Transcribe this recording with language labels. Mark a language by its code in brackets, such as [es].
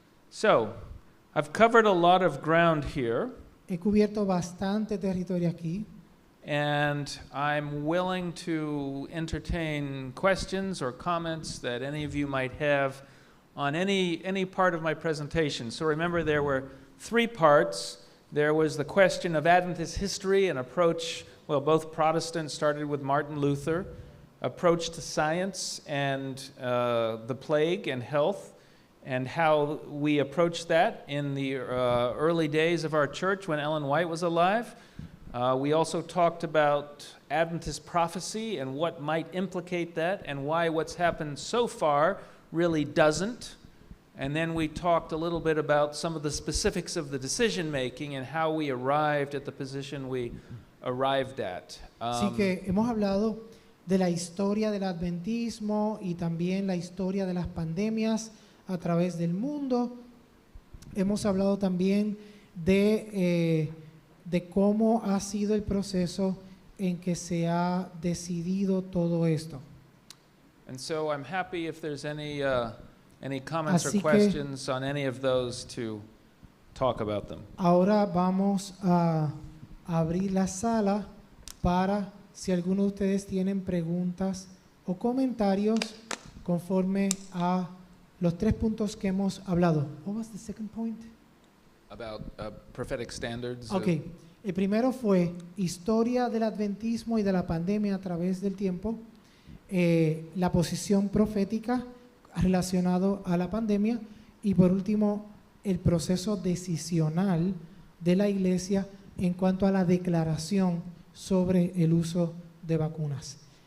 [en] So I've covered a lot of ground here, [es] He cubierto bastante territorio aquí [en] and I'm willing to entertain questions or comments that any of you might have on any part of my presentation. So remember, there were 3 parts. There was the question of Adventist history and approach, well, both Protestants started with Martin Luther, approach to science and the plague and health, and how we approached that in the early days of our church when Ellen White was alive. We also talked about Adventist prophecy and what might implicate that and why what's happened so far really doesn't. And then we talked a little bit about some of the specifics of the decision making and how we arrived at the position we arrived at. [es] Así que hemos hablado de la historia del adventismo y también la historia de las pandemias a través del mundo. Hemos hablado también de cómo ha sido el proceso en que se ha decidido todo esto. [en] And so I'm happy if there's any comments or [es] Así que- [en] questions on any of those to talk about them. [es] Ahora vamos a abrir la sala para si alguno de ustedes tienen preguntas o comentarios conforme a los 3 puntos que hemos hablado. [en] What was the second point? About prophetic standards. [es] Ok, el primero fue historia del adventismo y de la pandemia a través del tiempo, la posición profética relacionado a la pandemia y por último el proceso decisional de la iglesia en cuanto a la declaración sobre el uso de vacunas.